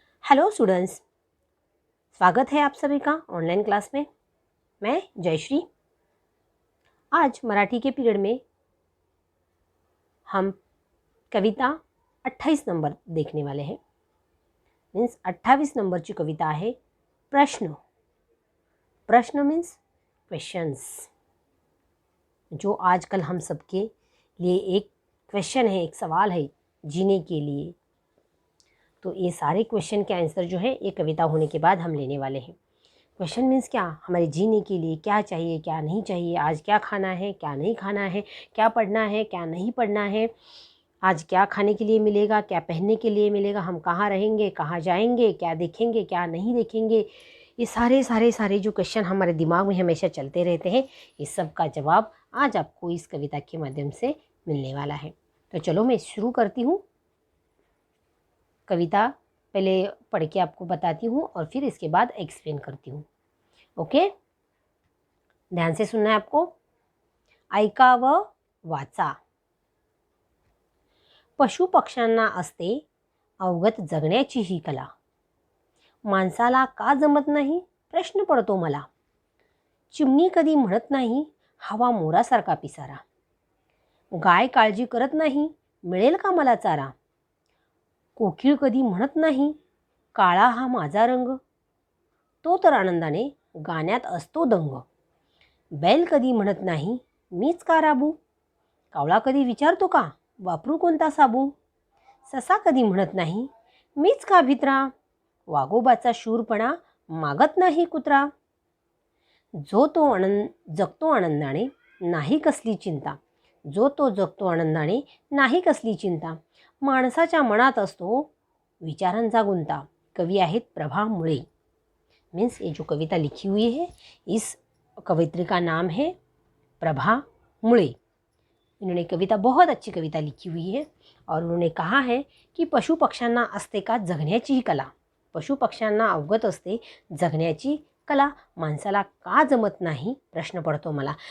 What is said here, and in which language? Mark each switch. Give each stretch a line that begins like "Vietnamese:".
Hindi: Hello students, स्वागत है आप सभी का ऑनलाइन क्लास में। मैं जयश्री। आज मराठी के पीरियड में हम कविता 28 नंबर देखने वाले हैं।
Marathi: मीन्स 28 नंबरची कविता आहे प्रश्न।
Hindi: प्रश्न मीन्स क्वेश्चंस, जो आजकल हम सबके लिए एक क्वेश्चन है, एक सवाल है जीने के लिए। तो ये सारे क्वेश्चन के आंसर जो है ये कविता होने के बाद हम लेने वाले हैं। क्वेश्चन मीन्स क्या, हमारे जीने के लिए क्या चाहिए, क्या नहीं चाहिए, आज क्या खाना है, क्या नहीं खाना है, क्या पढ़ना है, क्या नहीं पढ़ना है, आज क्या खाने के लिए मिलेगा, क्या पहनने के लिए मिलेगा, हम कहाँ रहेंगे, कहाँ जाएंगे, क्या देखेंगे, क्या नहीं देखेंगे। ये सारे सारे सारे जो क्वेश्चन हमारे दिमाग में हमेशा चलते रहते हैं, इस सब का जवाब आज आपको इस कविता के माध्यम से मिलने वाला है। तो चलो मैं शुरू करती हूँ। कविता पहले पढ़ के आपको बताती हूँ और फिर इसके बाद एक्सप्लेन करती हूँ। ओके, ध्यान से सुनना है आपको।
Marathi: ऐकावं वाचा। पशु पक्ष्यांना असते अवगत जगण्याची ही कला, माणसाला का जमत नाही प्रश्न पडतो मला। चिमणी कधी म्हणत नाही हवा मोरासारखा पिसारा, गाय काळजी करत नाही मिळेल का मला चारा। कोकिळ कधी म्हणत नाही काळा हा माझा रंग, तो तर आनंदाने गाण्यात असतो दंग। बैल कधी म्हणत नाही मीच का राबू, कावळा कधी विचारतो का वापरू कोणता साबू। ससा कधी म्हणत नाही मीच का भित्रा, वाघोबाचा शूरपणा मागत नाही कुत्रा। जो तो जगतो आनंदाने नाही कसली चिंता, जो तो जगतो आनंदाने नाही कसली चिंता। माणसाच्या मनात असतो विचारांचा गुंता। कवि आहेत प्रभा मुळे।
Hindi: मीन्स ये जो कविता लिखी हुई है, इस कवित्री का नाम है प्रभा मुळे। इन्होंने कविता बहुत अच्छी कविता लिखी हुई है और उन्होंने कहा है कि
Marathi: पशु पक्ष्यांना असते का जगण्याची ही कला, पशु पक्ष्यांना अवगत असते जगण्याची कला, माणसाला का जमत नहीं प्रश्न पड़तो मला।